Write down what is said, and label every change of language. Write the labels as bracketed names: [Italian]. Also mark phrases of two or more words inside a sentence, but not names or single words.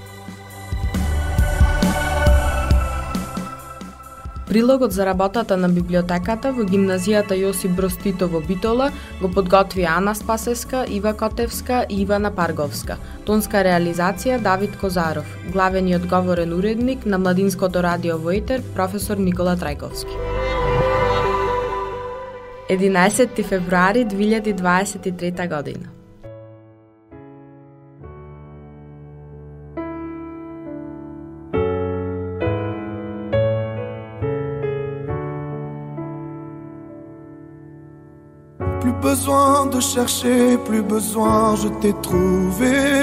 [Macedonian] Прилогот за работата на библиотеката во гимназијата Јосип Броз Тито во Битола го подготви Ана Спасеска, Ива Котевска и Ивана Парговска. Тонска реализација Давид Козаров. Главениот говорен уредник на Младинското радио во Етер професор Никола Трајковски. 11 февруари 2023 година. [French] Plus besoin de chercher, plus besoin, je t'ai trouvé.